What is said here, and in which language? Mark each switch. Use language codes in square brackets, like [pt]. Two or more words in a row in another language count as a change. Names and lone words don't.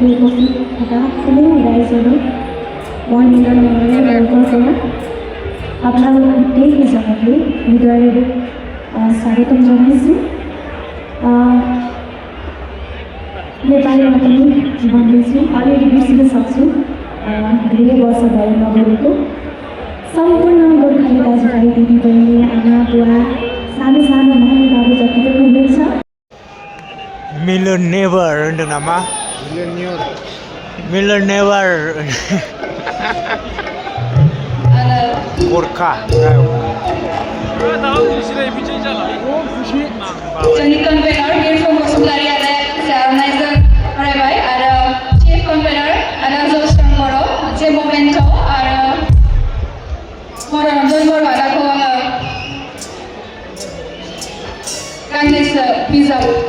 [as] উপস্থিত থাকা সকলো ৰাইজলৈ মই নিজৰ মনেৰে বেংকৰ পৰা আপোনালোক গোটেই কেইজনকে হৃদয়েৰে স্বাগতম জনাইছোঁ [ne] नेपालीमा पनि भन्दैछु अलिअलि बिर्सिन सक्छु धेरै वर्ष भयो नगरेको सम्पूर्ण गोर्खाली दाजुभाइ दिदीबहिनी आमा बुवा सानो सानो नानी बाबु जति पनि हुनुहुन्छ [brx] मिलन नेभार होनदों नामा मिलन नेभार गोर्खा जोंनि कनभेनर बिरफुं बसुमतारी आरो नायजों फरायबाय आरो [en] chief convener [brx] आरो जौस्रां बर' जे ममेन्ट आरो मनरन्जन बर' आदाखौ आङो गांनैसो बिजाब